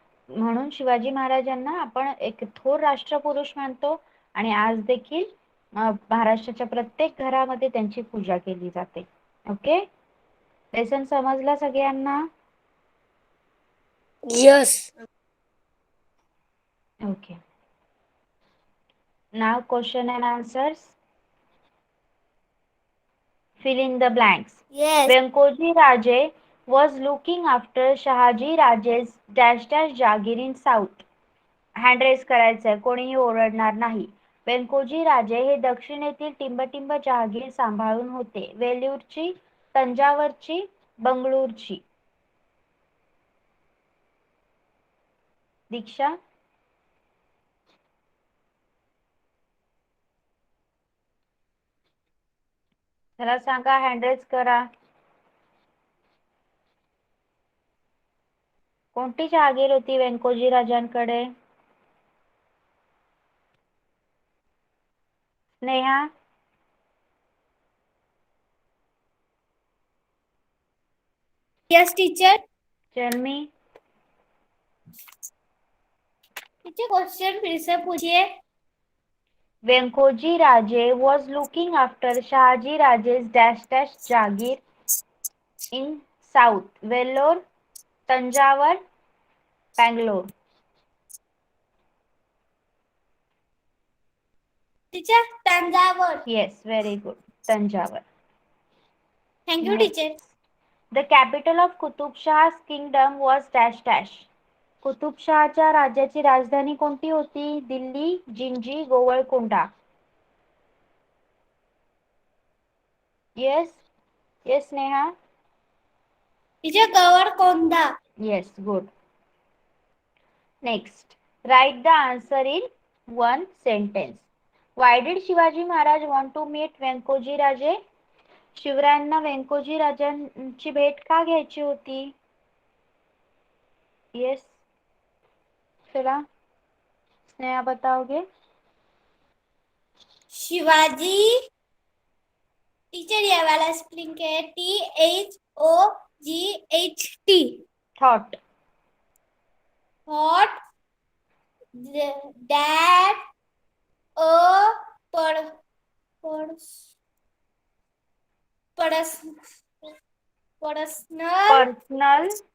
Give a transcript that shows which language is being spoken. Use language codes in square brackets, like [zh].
[mr] म्हणून शिवाजी महाराजांना आपण एक थोर राष्ट्रपुरुष मानतो आणि आज देखील महाराष्ट्राच्या प्रत्येक घरामध्ये त्यांची पूजा केली जाते. ओके, लेसन समजला सगळ्यांना? [en] Yes. Okay, now question and answers. Fill in the blanks. Yes. Venkoji Raje was looking after Shahaji Raje's dash dash Jagir in south. [mr] Hand race करायचंय, कोणीही ओरडणार नाही. व्यंकोजी राजे हे दक्षिणेतील टिंबटिंब जहागीर सांभाळून होते. वेल्लूरची, तंजावरची, बंगळूरची. दीक्षा, चला सांगा, हँड रेस करा. कोणती जहागीर होती Vyankoji राजांकडे? Sneha, [en] Yes, teacher. Tell me. [hi] Teacher question फिर से पूछिए. [en] Venkoji Raje was looking after Shahaji Raje's dash dash Jagir in south. Vellore, Tanjavur, Bangalore. [mr] Teacher Thanjavur. [en] Yes, very good. Tanjavur. Thank you, Next. teacher. The capital of Qutub Shah's kingdom was dash dash. [mr] Qutub शहाच्या राज्याची राजधानी कोणती होती? Delhi, Gingee, Golconda. [en] Yes, yes, Neha. [mr] Teacher गवळकोंडा. [en] Yes, good. Next, write the answer in one sentence. Why did Shivaji Maharaj want to meet Venkoji Raje? [mr] शिवरायांना Vyankoji राजांची भेट का घ्यायची होती? [hi] Yes, चला स्नेहा बताओगे? [mr] शिवाजी. [hi] टीचर ये वाला स्प्रिंग है THOGHT. [en] Thought. Thought that a per- pers- pers- personal